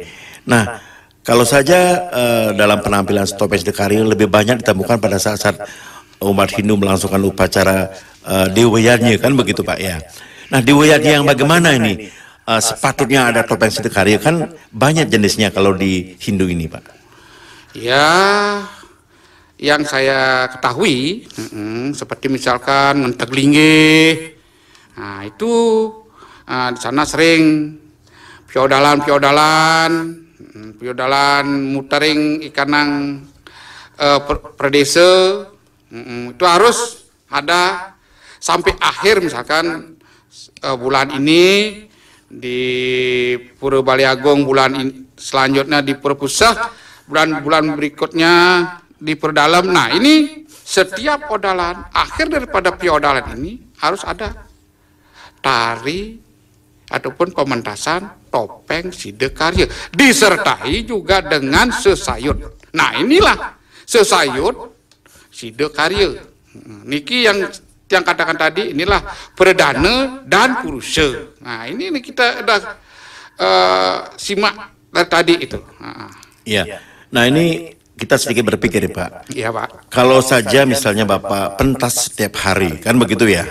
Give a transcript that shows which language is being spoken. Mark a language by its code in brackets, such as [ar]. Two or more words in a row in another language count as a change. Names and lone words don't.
[id] Nah, kalau saja dalam penampilan topeng Sidakarya lebih banyak ditemukan pada saat-saat umat Hindu melangsungkan upacara Dewa Yajna kan begitu Pak ya. Nah, Dewa Yajna yang bagaimana ini? sepatutnya ada topeng Sidakarya? Kan banyak jenisnya kalau di Hindu ini, Pak. Ya, yang saya ketahui, seperti misalkan [ban] ngentek linggih, [id] nah itu di sana sering [ban] piodalan mutering ikanang perdesa, [id] itu harus ada sampai akhir misalkan bulan ini di Pura Baliagung, selanjutnya di Pura Pusat, bulan berikutnya di Perdalam. Nah ini setiap odalan, akhir daripada piodalan ini harus ada tari ataupun pementasan topeng Sidakarya, disertai juga dengan sesayut. Nah inilah sesayut Sidakarya. Niki yang katakan tadi, inilah perdana dan purusa. Nah ini kita udah simak dari tadi itu. Iya. Nah ini kita sedikit berpikir ya Pak. Iya Pak. Kalau saja misalnya Bapak pentas setiap hari, kan begitu ya.